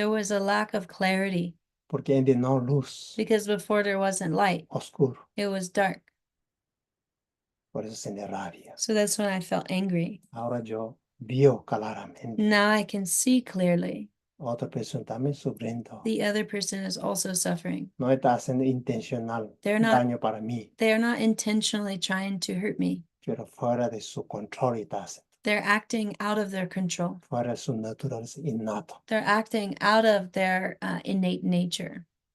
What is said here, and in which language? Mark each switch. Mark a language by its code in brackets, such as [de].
[en] There was a lack of clarity [es] Porque antes no luz, [en] because before there wasn't light, [es] oscuro. [en] it was dark. [es] Por eso siente rabia. [en] So that's when I felt angry. [es] Ahora yo veo claramente. [en] Now I can see clearly. [es] Otra persona también sufriendo. [en] The other person is also suffering. [es] No está haciendo intencional [en] They're not- [es] daño para mí, [en] They are not intentionally trying to hurt me. [es] pero fuera de su control está haciendo. [en] They're acting out of their control. [es] Fuera de su naturaleza innato. [en] They're acting out of their innate nature.